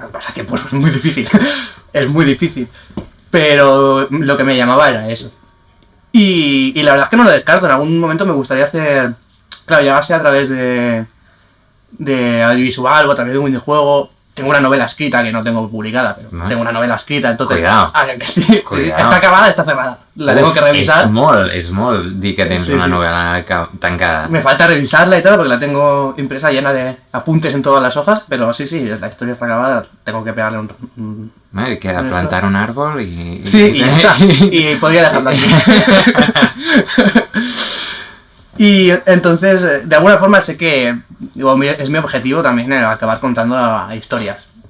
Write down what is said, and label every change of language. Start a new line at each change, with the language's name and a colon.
Spanish: Lo que pasa que pues es muy difícil, es muy difícil. Pero lo que me llamaba era eso. Y la verdad es que no lo descarto, en algún momento me gustaría hacer, claro, ya sea a través de audiovisual o a través de un videojuego. Tengo una novela escrita que no tengo publicada, pero tengo una novela escrita, entonces... Cuidado. Que sí, está acabada, está cerrada. La tengo que revisar.
Catalan: És molt dir que tens una novela tancada.
Spanish: Me falta revisarla y todo, porque la tengo impresa llena de apuntes en todas las hojas, pero sí, la historia está acabada, tengo que pegarle un... Hay que plantar un árbol y... Sí, y ya está. Y podría dejarla aquí. Y entonces, de alguna forma sé que digo, es mi objetivo también el acabar contando historias.